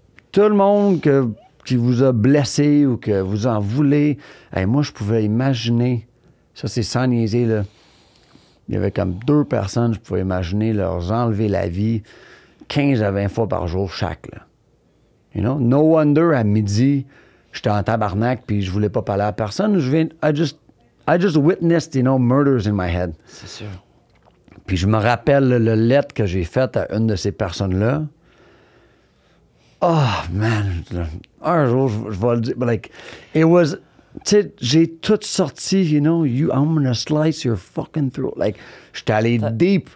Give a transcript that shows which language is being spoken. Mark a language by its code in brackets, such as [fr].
[fr] Tout le monde qui vous a blessé ou que vous en voulez, moi, je pouvais imaginer, ça c'est sans niaiser, là. Il y avait comme 2 personnes, je pouvais imaginer leur enlever la vie 15 à 20 fois par jour chaque, là. [en] No wonder, [fr] à midi, j'étais en tabarnak puis je voulais pas parler à personne. [en] I just witnessed, murders in my head. [fr] C'est sûr. Puis je me rappelle le lettre que j'ai faite à une de ces personnes-là. [en] Oh, man. [fr] Un jour, je vais le dire. [en] But like, it was... [fr] Tu sais, j'ai tout sorti, [en] I'm gonna slice your fucking throat. [fr] Like, j'étais allé deep.